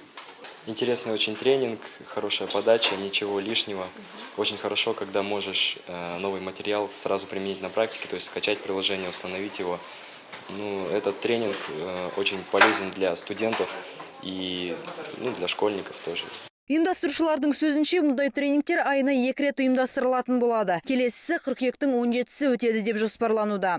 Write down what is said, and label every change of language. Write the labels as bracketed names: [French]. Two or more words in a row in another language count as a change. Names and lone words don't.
[Russian] Интересный очень тренинг, хорошая подача, ничего лишнего. Очень хорошо, когда можешь новый материал сразу применить на практике, то есть скачать приложение, установить его. Этот тренинг очень полезен для студентов и для школьников тоже. [Kazakh] Ұйымдастырушылардың сөзінше, мұндай тренингтер айына 2 рет ұйымдастырылатын болады. Келесісі қыркүйектің 17-сі өтеді деп жоспарлануда.